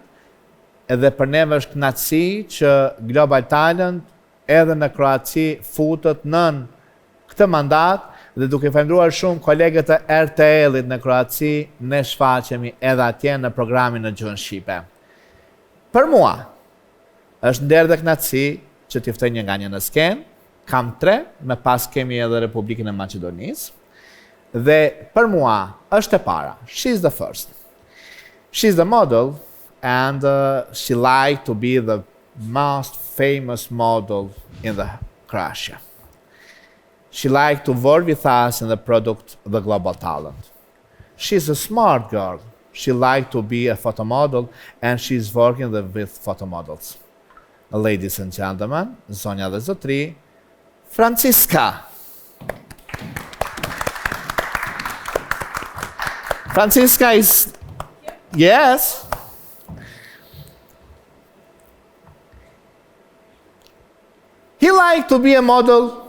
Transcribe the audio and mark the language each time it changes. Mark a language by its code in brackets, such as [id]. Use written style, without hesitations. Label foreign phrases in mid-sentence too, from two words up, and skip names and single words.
[sq] Edhe për neve është kënaqësi që Global Talent edhe në Kroaci futet nën këtë mandat dhe duke falendruar shumë kolegët e RTL-it në Kroaci, ne shfaqemi edhe atje në programin në gjuhën shqipe. Për mua, është nder dhe kënaqësi që t'i ftoj një nga një në skenë, kam 3, me pas kemi edhe Republikën e Maqedonisë, dhe për mua është e para, [en] she's the first. She's the model, and she liked to be the most famous model in the Croatia. She liked to work with us in the product The Global Talent. She's a smart girl. She liked to be a photo model and she's working with photo models. Ladies and gentlemen, [sq] zonja dhe zotri, Francisca. [en] Francisca is... Yes? He liked to be a model.